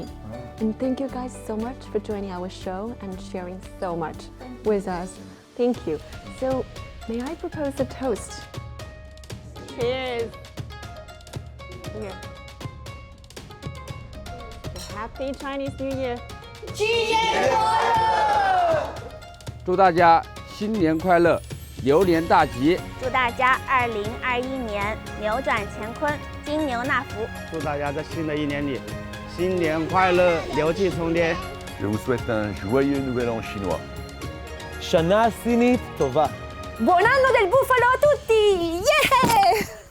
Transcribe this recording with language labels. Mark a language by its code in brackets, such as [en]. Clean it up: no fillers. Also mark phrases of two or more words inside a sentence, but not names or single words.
[en] And thank you guys so much for joining our show and sharing so much with us. Thank you. So may I propose a toast? Cheers. Here. Happy Chinese New Year. [zh] 祝大家新年快乐，牛年大吉！祝大家2021年扭转乾坤，金牛纳福！祝大家在新的一年里，新年快乐，牛气冲天！ [fr] Je vous souhaite un joyeux nouvel an chinois. [he] שנה סינית טובה. [it] Buon anno del bufalo a tutti! [en] Yeah!